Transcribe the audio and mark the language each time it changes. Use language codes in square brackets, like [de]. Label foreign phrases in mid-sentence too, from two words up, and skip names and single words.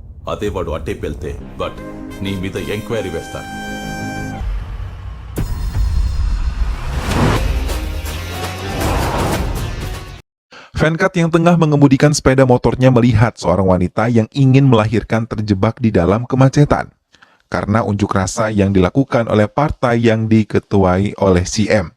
[te] అదే వాడు అట్టేపు వెళ్తే బట్ నీ మీద ఎంక్వైరీ వేస్తారు. [id] Venkat yang tengah mengemudikan sepeda motornya melihat seorang wanita yang ingin melahirkan terjebak di dalam kemacetan karena unjuk rasa yang dilakukan oleh partai yang diketuai oleh CM.